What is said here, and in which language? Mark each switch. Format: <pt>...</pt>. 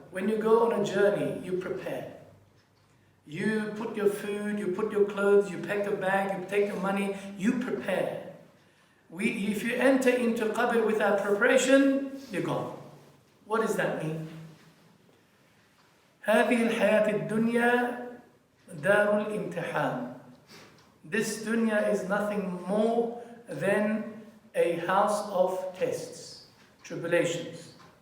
<en>When you go on a journey, you prepare. You put your food, you put your clothes, you pack your bag, you take your money, you prepare. If you enter into qabr without preparation, you're gone. What does that mean?</en> <ar>هذه الحياة الدنيا دار الامتحان.</ar> <en>This dunya is nothing more than a house of tests, tribulations.</en>